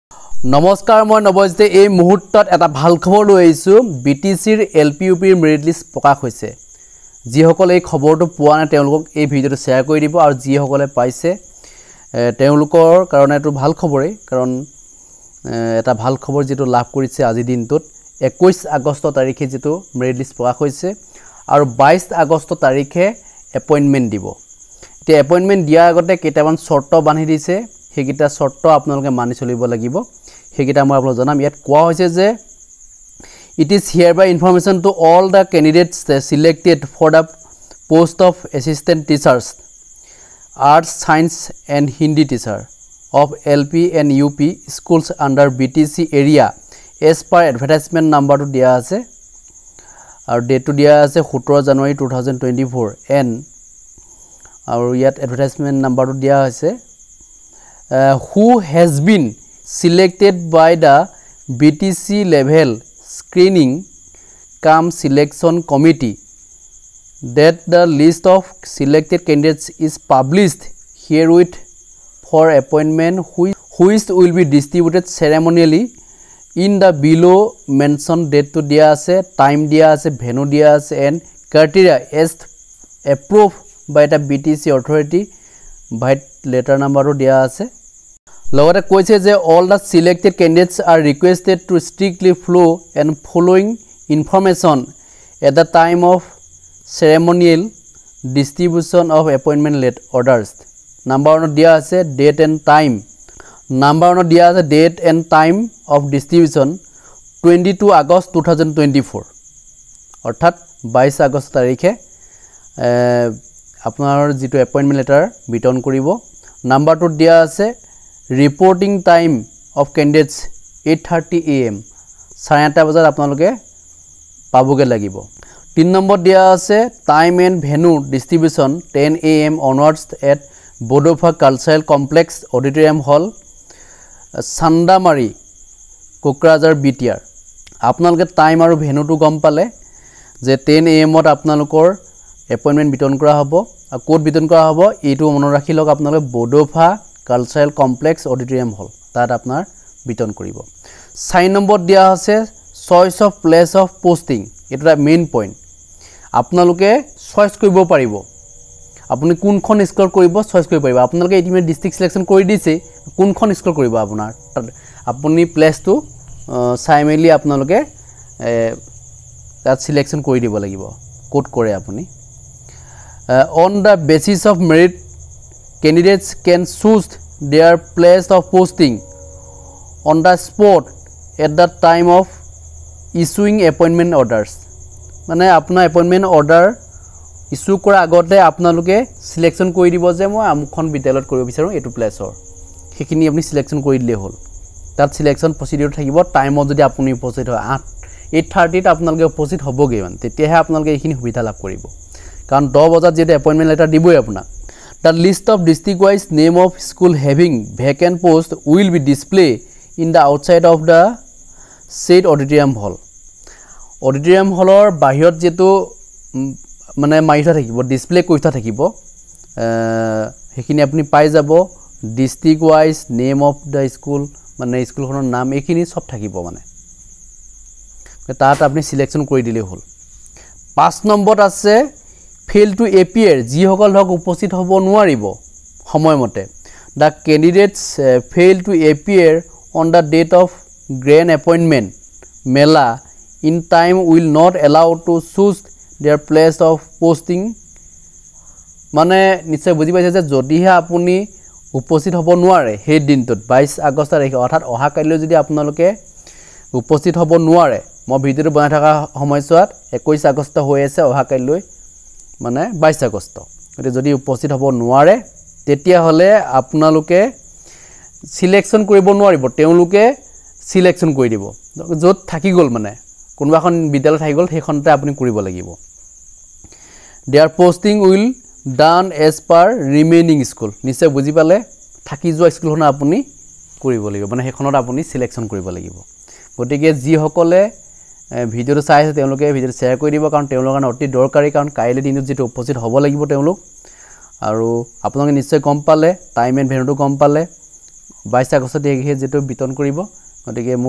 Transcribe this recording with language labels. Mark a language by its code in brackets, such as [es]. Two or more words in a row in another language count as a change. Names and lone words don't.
[as] নমস্কাৰ মই নৱজিতে এই মুহূৰ্তত এটা ভাল খবৰ লৈ আহিছো বিটিসিৰ এলপিইউপিৰ [en] merit list [as] প্ৰকাশ হৈছে যিসকলে এই খবৰটো পোৱা নাই তেওঁলোকক এই ভিডিঅটো শেয়াৰ কৰি দিব আৰু যিসকলে পাইছে তেওঁলোকৰ কাৰণে এটো ভাল খবৰেই কাৰণ এটা ভাল খবৰ যেটো লাভ কৰিছে আজি দিনটোত 21 আগষ্ট তাৰিখে যেটো [en] merit list [as] প্ৰকাশ হৈছে আৰু 22 আগষ্ট তাৰিখে এপইন্টমেন্ট দিব এতিয়া এপইন্টমেন্ট দিয়া আগতে কেইটামান শৰ্ত বান্ধি দিছে হেকিটা শৰ্ত আপোনালোকে মানি চলিব লাগিব হেকিটা মই আপোনাক জনাম ইয়াত কোৱা হৈছে যে [en] it is hereby information to all the candidates selected for the post of assistant teachers arts science and hindi teacher of LP and UP schools under BTC area as per advertisement number [as] টো দিয়া আছে আৰু [en] date [as] টো দিয়া [en] ase 17 January 2024 and [as] আৰু ইয়াত [en] advertisement number [as] টো দিয়া আছে [en] who has been selected by the BTC level screening cum selection committee that the list of selected candidates is published herewith for appointment which will be distributed ceremonially in the below mentioned date [as] টো দিয়া আছে [en] time [as] দিয়া আছে [en] venue [as] দিয়া আছে [en] and criteria as approved by the BTC authority by letter number [as] টো দিয়া আছে লগতে কৈছে যে [en] all the selected candidates are requested to strictly follow and following information at the time of ceremonial distribution of appointment letter orders number 1 [as] দিয়া আছে [en] date and time number 1 [as] দিয়া আছে [en] date and time of distribution 22 August 2024 [as] অর্থাৎ 22 আগষ্ট তাৰিখে আপোনাৰ যেটো [en] appointment letter [as] বিতৰণ কৰিব নাম্বাৰ 2 দিয়া আছে [en] reporting time of candidates 8:30 am [as] 8:30 বজাত আপোনালোকে পাবগে লাগিব 3 নম্বৰ দিয়া আছে [en] time and venue distribution 10 am onwards at Bodofa Cultural Complex Auditorium Hall [as] Sandamari Kokrajar BTR আপোনালোকে টাইম আৰু ভেনুটো গম পালে যে 10 am ত আপোনালোকৰ এপইন্টমেন্ট বিতৰণ কৰা হ'ব আৰু কোড বিতৰণ কৰা হ'ব এইটো মনত ৰাখি লওক আপোনালোকে Bodofa Cultural Complex Auditorium Hall তাত আপোনাৰ বিতৰণ কৰিব 6 নম্বৰ দিয়া আছে [en] choice of place of posting [as] এটা [en] main point [as] আপোনালোকে চয়েস কৰিব পাৰিব আপুনি কোনখন স্কুল কৰিব চয়েস কৰিব পাৰিব আপোনালোকে ইতিমে [en] district selection [as] কৰি দিছে কোনখন স্কুল কৰিব আপোনাৰ আপুনি প্লেসটো চাই মেলি আপোনালোকে তাত সিলেকশন কৰি দিব লাগিব কোড কৰে আপুনি [en] on the basis of merit candidates can choose their place of posting on the spot at the time of issuing appointment orders [as] মানে আপোনাৰ [en] appointment order [as] ইস্যু কৰা আগতে আপোনালোকে সিলেকশন কৰি দিব যে মই আমখন বিদ্যালয়ত কৰিব বিচাৰো এটো প্লেসৰ হেখিনি আপুনি সিলেকশন কৰি দিলে হল তাত [en] selection procedure [as] থাকিব টাইমত যদি আপুনি উপস্থিত হয় 8:30 ত আপোনালোকে উপস্থিত হ'বগে মানে তেতিয়াহে আপোনালোকে এইখিনি সুবিধা লাভ কৰিব কাৰণ 10 বজাত যেটা [en] appointment letter [as] দিবই আপোনাক [en] the list of district wise name of school having vacant post will be displayed in the outside of the said auditorium [as] hallor বাহিৰত যেটো মানে মাইথা থাকিব ডিসপ্লে কৰিথা থাকিব হেখিনি আপুনি পাই যাব [en] district wise name of the school [as] মানে স্কুলখনৰ নাম এখিনি সব থাকিব মানে তাত আপুনি সিলেকশন কৰি দিলে হল 5 নম্বৰত আছে [en] fail to appear [as] যি সকল হক উপস্থিত হ'ব নোৱাৰিব সময়মতে [en] the candidates fail to appear on the date of grand appointment mela in time will not allow to choose their place of posting [as] মানে নিশ্চয় বুজি পাইছে যে যদিহে আপুনি উপস্থিত হ'ব নোৱাৰে সেই দিনটোত 22 আগষ্ট তাৰিখে অৰ্থাৎ অহা কাইলৈ যদি আপোনালোকে উপস্থিত হ'ব নোৱাৰে মই ভিডিওটো বনাই থকা সময়ছোৱাত 21 আগষ্ট হৈ আছে অহা কাইলৈ মানে 22 আগষ্ট গতে যদি উপস্থিত হ'ব নোৱাৰে তেতিয়া হলে আপোনালোকে সিলেকশন কৰিব নোৱাৰিব তেওঁলোকে সিলেকশন কৰি দিব যত থাকি গল মানে কোনবাখন বিদ্যালয় থাকি গল সেইখনতে আপুনি কৰিব লাগিব [en] their posting will done as per remaining school [as] নিশ্চয় বুজি পালে থাকি যোৱা স্কুলখন আপুনি কৰিব লাগিব মানে সেইখনত আপুনি সিলেকশন কৰিব লাগিব গতিকে যি সকলে ভিডিওটো চাই আছে তেওঁলোকে ভিডিওটো শেয়াৰ কৰি দিব কাৰণ তেওঁলোকৰ কাৰণে অতি দৰকাৰী কাৰণ কাইলৈ দিনত যেটো উপস্থিত হ'ব লাগিব তেওঁলোক আৰু আপোনালোকে নিশ্চয় গম পালে [en] time and [as] ভেনুটো গম পালে 22 আগষ্টত এই যেটো বিতৰণ কৰিব গতিকে মোৰ